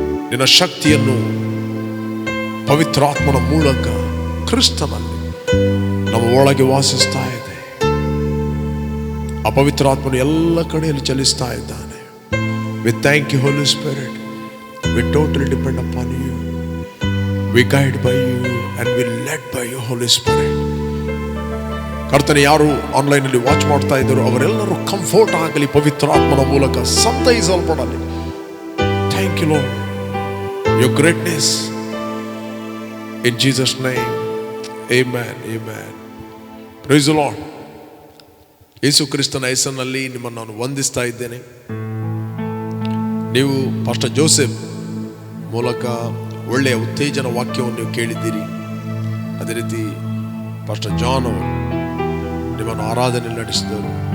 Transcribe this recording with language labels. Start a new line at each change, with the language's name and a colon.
Kannada: ನಿನ್ನ ಶಕ್ತಿಯನ್ನು ಪವಿತ್ರಾತ್ಮನ ಮೂಲಕ ಕ್ರಿಸ್ತನಲ್ಲಿ ನಮ್ಮ ಒಳಗೆ ವಾಸಿಸ್ತಾ ಇದೆ. ಆ ಪವಿತ್ರಾತ್ಮನು ಎಲ್ಲ ಕಡೆಯಲ್ಲಿ ಚಲಿಸ್ತಾ ಇದ್ದಾನೆ.
English: We thank you, Holy Spirit. We totally depend upon you. We guide by you and we led by you, Holy Spirit.
Kannada: ಕರ್ತನೆ, ಯಾರು ಆನ್ಲೈನಲ್ಲಿ ವಾಚ್ ಮಾಡ್ತಾ ಇದ್ದರು ಅವರೆಲ್ಲರೂ ಕಂಫರ್ಟ್ ಆಗಲಿ, ಪವಿತ್ರಾತ್ಮನ ಮೂಲಕ ಸಂತೈಸಲ್ಪಡಲಿ.
English: Thank you Lord, your greatness in Jesus name. Amen, amen. Praise the Lord.
Kannada: ಯೇಸು ಕ್ರಿಸ್ತನ ಹೆಸರಿನಲ್ಲಿ ನಿಮ್ಮನ್ನು ನಾನು ವಂದಿಸ್ತಾ ಇದ್ದೇನೆ. ನೀವು ಪಾಸ್ಟರ್ ಜೋಸೆಫ್ ಮೂಲಕ ಒಳ್ಳೆಯ ಉತ್ತೇಜನ ವಾಕ್ಯವನ್ನು ನೀವು ಕೇಳಿದ್ದೀರಿ. ಅದೇ ರೀತಿ ಪಾಸ್ಟರ್ ಜಾನ್ ಅವರು ನಿಮ್ಮನ್ನು ಆರಾಧನೆಯಲ್ಲಿ ನಡೆಸಿದವರು.